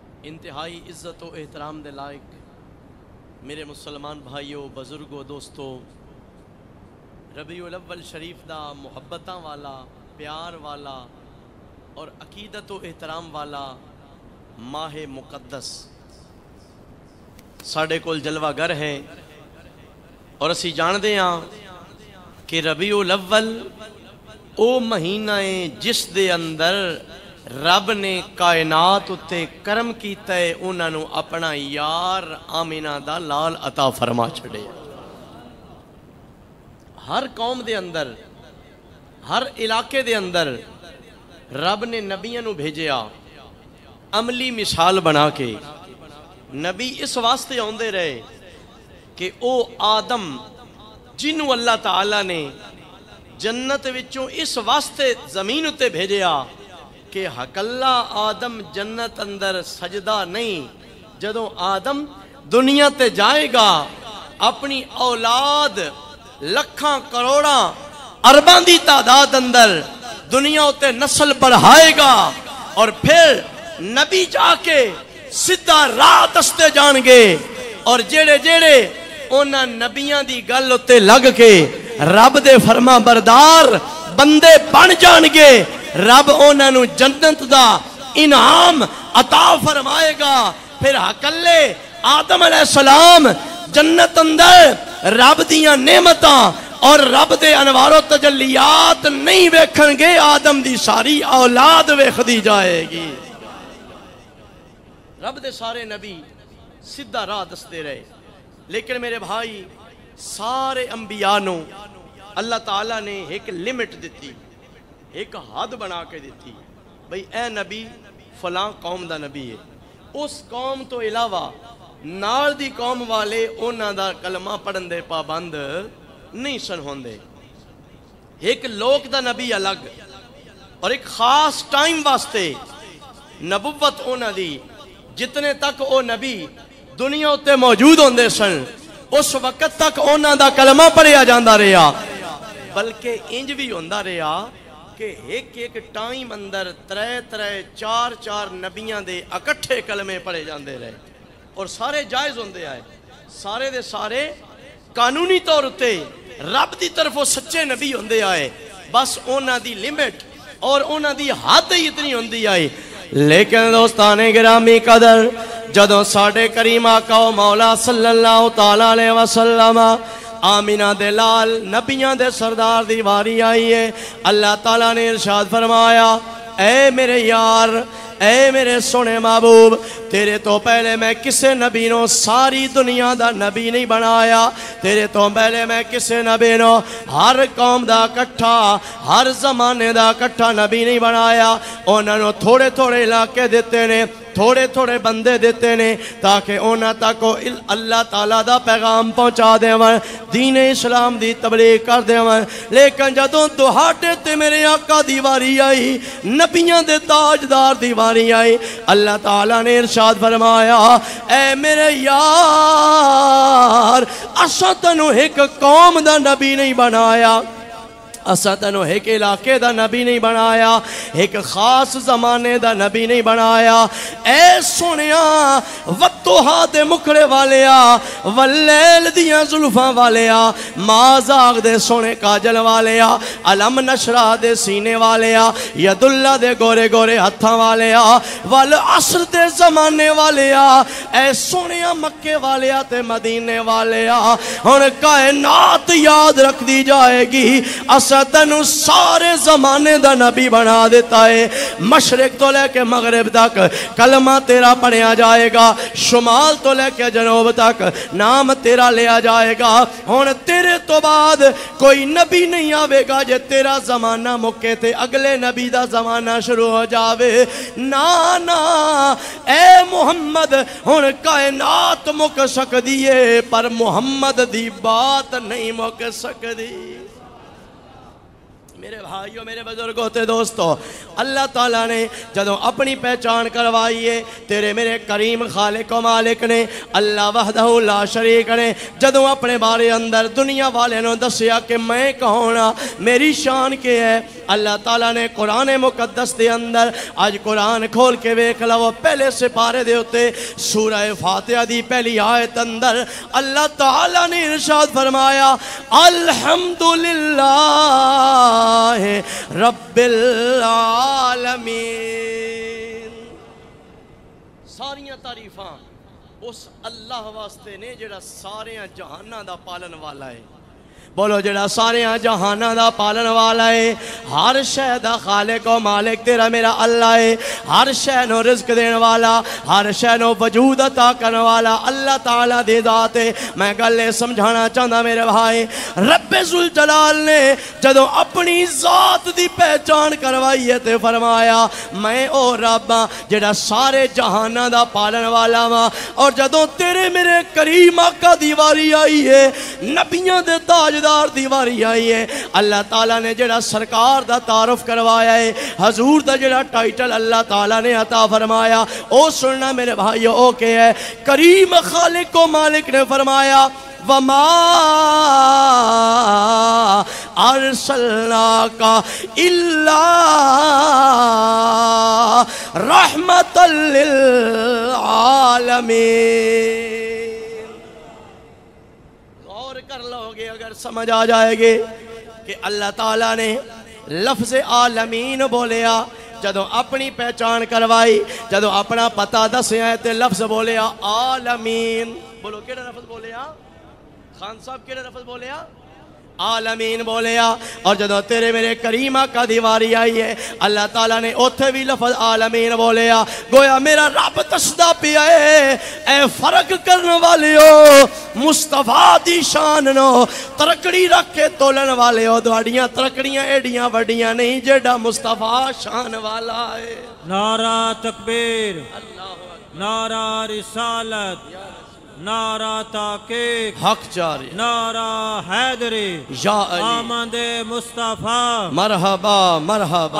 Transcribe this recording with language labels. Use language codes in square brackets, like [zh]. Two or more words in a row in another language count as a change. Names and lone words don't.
[pa] انتہائی عزت و احترام دے لائق میرے مسلمان بھائیو، بزرگو، دوستو، ربیع الاول شریف دا محبتاں والا، پیار والا اور عقیدت و احترام والا ماہ مقدس ساڑھے کول جلوہ گر ہے، اور اسی جان دے ہاں کہ ربیع الاول او مہینہ ہے جس دے اندر رب نے کائنات اتے کرم کیتا ہے، انہاں نو اپنا یار آمینہ دا لال عطا فرما چھڑے۔ ہر قوم دے اندر، ہر علاقے دے اندر رب نے نبیوں نو بھیجیا عملی مثال بنا کے۔ نبی اس واسطے آندے رہے کہ او آدم جنہوں اللہ تعالیٰ نے جنت وچوں اس واسطے زمین اتے بھیجیا کہ حقلہ آدم جنت اندر سجدہ نہیں، جدوں آدم دنیا تے جائے گا اپنی اولاد لکھاں کروڑاں ارباں دی تعداد اندر دنیا اتے نسل بڑھائے گا، اور پھر نبی جا کے سدھا راہ دستے جان گے، اور جیڑے جیڑے انہاں نبیاں دی گل اتے لگ کے رب دے فرما بردار بندے بن جان گے، رب انہاں نو جنت دا انعام عطا فرمائے گا۔ پھر حقلے آدم [ar] علیہ السلام [pa] جنت اندر رب دیاں نعمتاں اور رب دے انوار و تجلیات نہیں ویکھن گے، آدم دی ساری اولاد ویکھ دی جائے گی۔ رب دے سارے نبی سدھا راہ دستے رہے، لیکن میرے بھائی سارے انبیاء نو اللہ تعالیٰ نے ایک لمٹ دیتی، ایک حد بنا کے دیتی، بھئی اے نبی فلاں قوم دا نبی ہے، اس قوم تو علاوہ نال دی قوم والے انہاں دا کلمہ پڑھن دے پابند نہیں سن ہوندے۔ ایک لوک دا نبی الگ اور ایک خاص ٹائم واسطے نبوت انہاں دی، جتنے تک او نبی دنیا اتے موجود ہوندے سن اس وقت تک انہاں دا کلمہ پڑھیا جاندا رہا، بلکہ انج بھی ہوندا رہا کہ ایک ایک ٹائم اندر ترے چار نبیاں دے اکٹھے کلمے پڑھے جاندے رہے، اور سارے جائز ہوندے آئے، سارے دے سارے قانونی طور تے رب دی طرفوں سچے نبی ہوندے آئے، بس انہاں دی لمٹ اور انہاں دی حد ہی اتنی ہوندی آئی۔ لیکن دوستان گرامی قدر، جدوں ساڈے کریم آقا و مولا [ar] صلی اللہ تعالیٰ علیہ وسلم [pa] آمینہ دے لال نبیاں دے سردار دی واری آئی ہے، اللہ تعالیٰ نے ارشاد فرمایا، اے میرے یار، اے میرے سونے محبوب، تیرے تو پہلے میں کسے نبی نو ساری دنیا دا نبی نہیں بنایا، تیرے تو پہلے میں کسے نبی نو ہر قوم دا کٹھا، ہر زمانے دا کٹھا نبی نہیں بنایا، انہوں نے تھوڑے تھوڑے علاقے دیتے نے، تھوڑے تھوڑے بندے دیتے نے، تاکہ انہاں تک اللہ تعالیٰ دا پیغام پہنچا دے ون، دین اسلام دی تبلیغ کر دے ون۔ لیکن جدوں دہاڑے تے میرے آقا دی واری آئی، نبیاں دے تاجدار دی واری آئی، اللہ تعالیٰ نے ارشاد فرمایا، اے میرے یار، اساں تینوں ایک قوم دا نبی نہیں بنایا، اساں تینوں ایک علاقے دا نبی نہیں بنایا، ایک خاص زمانے دا نبی نہیں بنایا، اے سنیا وطوہا دے مکھڑے والیا، واللیل دیاں زلفاں والیا، مازاغ دے سونے کاجل والیا، علم نشرہ دے سینے والیا، یداللہ دے گورے گورے ہتھاں والیا، والعصر دے زمانے والیا، اے سنیا مکے والیا تے مدینے والیا، ہن کائنات یاد رکھ دی جائے گی، تینوں سارے زمانے دا نبی بنا دیتا ہے، مشرق تو لے کے مغرب تک کلمہ تیرا پڑھیا جائے گا، شمال تو لے کے جنوب تک نام تیرا لیا جائے گا۔ ہن تیرے تو بعد کوئی نبی نہیں آوے گا جے تیرا زمانہ مکے تے اگلے نبی دا زمانہ شروع ہو جاوے، نا اے محمد، ہن کائنات مک سکدی ہے پر محمد دی بات نہیں مک سکدی۔ میرے بھائیوں، میرے بزرگوں تے دوستو، اللہ تعالیٰ نے جدوں اپنی پہچان کروائیے تیرے میرے کریم خالق و مالک نے [ar] اللہ وحدہ لا شریک [pa] نے جدوں اپنے بارے اندر دنیا والے نے دسیا کہ میں کون ہاں میری شان کے ہے اللہ تعالیٰ نے قرآن مقدس دے اندر آج قرآن کھول کے ویکھ لو پہلے سپارے دے ہوتے سورہ فاتحہ دی پہلی آیت اندر اللہ تعالیٰ نے ارشاد فرمایا [ar] الحمدللہ رب العالمین [pa] ساریاں تعریفاں اس اللہ واسطے نے جڑا ساریاں جہاناں دا پالن والا ہے بولو جڑا ساریاں جہاناں دا پالن والا ہے ہر شے دا خالق و مالک تیرا میرا اللہ ہے ہر شے نو رزق دین والا ہر شے نو وجود عطا کرنے والا اللہ تعالیٰ دی ذات ہے میں گلے سمجھانا چاہتا میرے بھائی رب ذوالجلال نے جدوں اپنی ذات دی پہچان کروائی ہے تے فرمایا میں او رب ہاں جڑا سارے جہاناں دا پالن والا ہاں اور جدوں تیرے میرے کریم آقا دی واری آئی ہے نبیوں دے تاج دیواری آئی ہے اللہ تعالیٰ نے جڑا سرکار دا تعارف کروایا ہے حضور دا جڑا ٹائٹل اللہ تعالیٰ نے عطا فرمایا او سننا میرے بھائیو او کہ ہے کریم خالق و مالک نے فرمایا وما [ar] ارسلناک الا رحمت للعالمین [pa] کر لو گے اگر سمجھ آ جائے گے کہ اللہ تعالیٰ نے لفظ عالمین بولیا جدوں اپنی پہچان کروائی جدوں اپنا پتہ دسیا ہے تے لفظ بولیا عالمین بولو کیڑا لفظ بولیا خان صاحب کیڑا لفظ بولیا عالمین بولیا اور جدوں تیرے میرے کریم آقا دیواری آئی ہے اللہ تعالیٰ نے اوتھے بھی لفظ عالمین بولیا گویا میرا رب دسدا پیا ہے اے فرق کرنے والیو مصطفیٰ دی شان نو ترکڑی رکھ کے تولن والیو دوڑیاں ترکڑیاں ایڈیاں وڈیاں نہیں جیڑا مصطفیٰ شان والا ہے [ur] نعرہ تکبیر نعرہ رسالت نعرہ تحقیق حق جاری نعرہ حیدری [ar] یا علی [ur] آمد مصطفیٰ [ar] مرحبا مرحبا